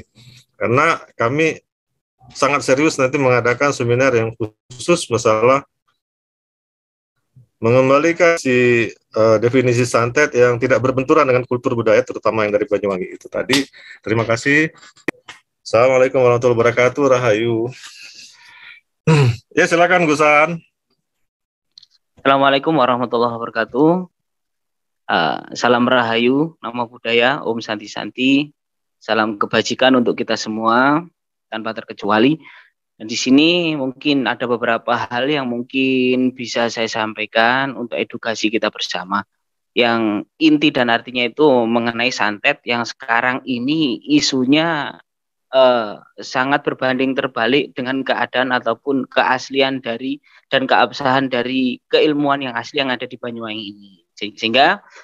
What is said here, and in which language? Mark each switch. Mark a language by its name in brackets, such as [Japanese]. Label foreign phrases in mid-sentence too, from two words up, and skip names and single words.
[Indonesian] Karena kami sangat serius nanti mengadakan seminar yang khusus masalah mengembalikan definisi santet yang tidak berbenturan dengan kultur budaya, terutama yang dari Banyuwangi itu tadi. Terima kasih. [Arabic] Assalamualaikum warahmatullahi wabarakatuh. [Indonesian] Rahayu. Ya, silakan Gus Aan. [Arabic] Assalamualaikum warahmatullahi wabarakatuh. [Indonesian] Salam rahayu, nama budaya, [Sanskrit] Om Santi-Santi. [Indonesian] Salam kebajikan untuk kita semua tanpa terkecuali. Dan di sini mungkin ada beberapa hal yang mungkin bisa saya sampaikan untuk edukasi kita bersama. Yang inti dan artinya itu mengenai santet yang sekarang ini isunya sangat berbanding terbalik dengan keadaan ataupun keaslian dari dan keabsahan dari keilmuan yang asli yang ada di Banyuwangi ini, sehingga